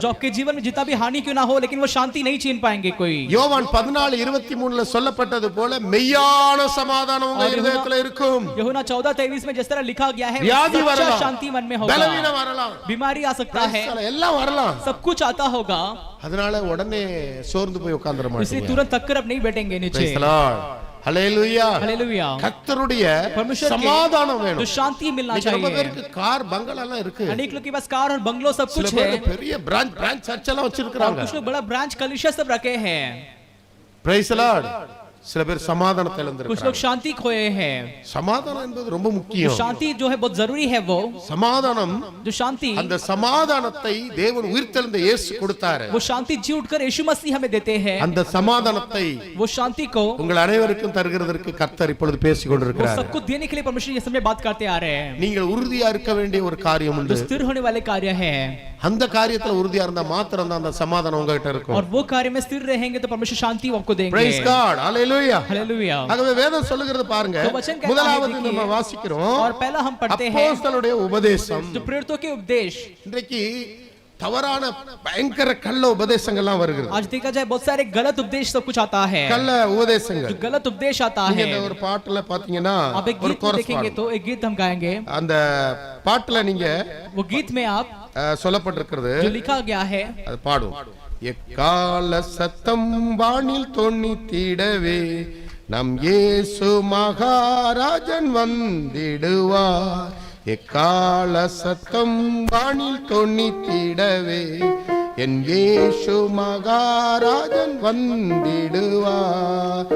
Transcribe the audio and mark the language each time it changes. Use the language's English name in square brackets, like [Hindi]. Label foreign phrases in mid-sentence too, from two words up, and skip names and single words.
[Hindi] जो आपके जीवन में जितना भी हानि क्यों ना हो, लेकिन वो शांति नहीं छीन पाएंगे कोई। [Tamil] யோவான் 14:23 சொல்லப்பட்டது போல மெய்யான சமாதானம் உங்க இதயத்துல இருக்கும். [Hindi] यूहन्ना 14:23 में जिस तरह लिखा गया है, [Tamil] வியாதி [Hindi] सच्चा [Tamil] வரலாம், [Hindi] शांति मन में होगा, [Tamil] பலவீனம் வரலாம், [Hindi] बीमारी आ सकता है, [Tamil] எல்லாம் வரலாம். [Hindi] सब कुछ आता होगा, [Tamil] அதனால உடனே சோர்ந்து போய் உட்கார்ந்துற [Hindi] इसलिए [Tamil] மாட்டீங்க. [Hindi] तुरंत थक कर अब नहीं बैठेंगे नीचे। [English] Praise the Lord. [Tamil] ஹல்லேலூயா. [Hindi] हालेलुया। [Tamil] கர்த்தருடைய [Hindi] परमेश्वर [Tamil] சமாதானம் [Hindi] के [Tamil] வேணும். [Hindi] जो शांति मिलना [Tamil] இன்னைக்கு ரொம்ப [Hindi] चाहिए। [Tamil] பேருக்கு கார் பங்களா எல்லாம் இருக்கு. [Hindi] अनेक लोग के पास कार और बंगलो सब [Tamil] சில [Hindi] कुछ [Tamil] பேர் [Hindi] है, [Tamil] பெரிய [English] branch church [Tamil] எல்லாம் [Hindi] और [Tamil] வச்சிருக்காங்க. [Hindi] कुछ लोग बड़ा ब्रांच कलीसिया सब रखे हैं। [English] Praise the Lord. [Tamil] சில பேர் சமாதானத்தை [Hindi] कुछ [Tamil] இழந்திருக்காங்க. [Hindi] लोग शांति खोए हैं। [Tamil] சமாதானம் என்பது ரொம்ப [Hindi] जो [Tamil] முக்கியம். [Hindi] शांति जो है बहुत जरूरी है, वो [Tamil] சமாதானம், [Hindi] जो शांति, [Tamil] அந்த சமாதானத்தை தேவன் உயிர்த்தெழுந்த இயேசு கொடுத்தாரு. [Hindi] वो शांति जी उठकर यीशु मसीह हमें देते हैं। [Tamil] அந்த சமாதானத்தை [Hindi] वो शांति को [Tamil] உங்கள் அனைவருக்கும் தருகிறதற்கு கர்த்தர் இப்பொழுது பேசிக் [Hindi] वो [Tamil] கொண்டிருக்கிறார். [Hindi] सबको देने के लिए परमेश्वर ये समय बात करते आ रहे हैं। [Tamil] நீங்கள் உறுதியா இருக்க வேண்டிய ஒரு காரியம் [Hindi] जो [Tamil] உண்டு. [Hindi] स्थिर होने वाले कार्य है, [Tamil] அந்த காரியத்துல உறுதியா இருந்தா மாத்திரம் தான் அந்த சமாதானம் உங்ககிட்ட இருக்கும். [Hindi] और वो कार्य में स्थिर रहेंगे तो परमेश्वर शांति आपको देंगे। [English] Praise God. Hallelujah. [Hindi] हालेलुया। [Tamil] ஆகவே வேதம் சொல்லுகிறது பாருங்க. [Hindi] तो वचन कहता है, [Tamil] முதலாவது [Hindi] देखिए, [Tamil] நம்ம வாசிக்கிறோம் [Hindi] और पहला हम पढ़ते हैं [Tamil] அப்போஸ்தலருடைய உபதேசம். [Hindi] जो प्रेरितों के उपदेश। [Tamil] இன்றைக்கு தவறான பயங்கர கள்ள உபதேசங்கள்லாம் வருகிறது. [Hindi] आज देखा जाए बहुत सारे गलत उपदेश सब कुछ आता है, [Tamil] கள்ள உபதேசங்கள். [Hindi] जो गलत उपदेश आता [Tamil] நீங்க [Hindi] है. [Tamil] இந்த ஒரு பாட்டுல பாத்தீங்கன்னா [Hindi] आप एक [Tamil] ஒரு [Hindi] गीत में देखेंगे तो एक गीत हम गाएंगे, [Tamil] அந்த பாட்டுல நீங்க [Hindi] वो गीत में आप [Tamil] சொல்லப்பட்டிருக்கிறது [Hindi] जो लिखा गया है, [Tamil] அது பாடும். எக்கால சத்தம் வானில் தொனித்திடவே நம் இயேசு மகாராஜன் வந்திடுவார். எக்கால சத்தம் வானில் தொனித்திடவே என் இயேசு மகாராஜன் வந்திடுவார்.